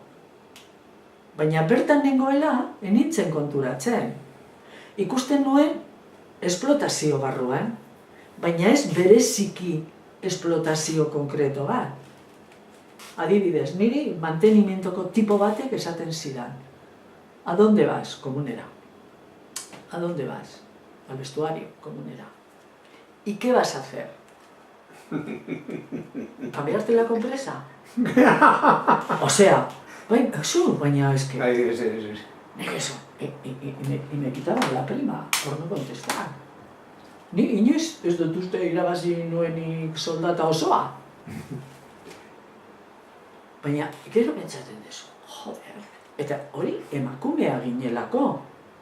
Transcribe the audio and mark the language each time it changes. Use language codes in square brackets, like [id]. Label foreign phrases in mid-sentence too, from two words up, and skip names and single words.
[eu] Baina bertan nengoela, enintzen konturatzen. Ikusten nuen esplotazio barruan, baina ez bereziki esplotazio konkreto bat. Adibidez, niri mantenimientoko tipo batek esaten zidan. [es] ¿A dónde vas? Comunera. ¿A dónde vas? Al vestuario, comunera. ¿Y qué vas a hacer? ¿Cambiarte la compresa? O sea, baina es que... Eso. Y me quitaban la prima por no contestar. [eu] Ni inoiz ez dut uste irabazi nuenik soldata osoa. Baina, gero pentsatzen dezu, joder, eta hori emakumea ginelako.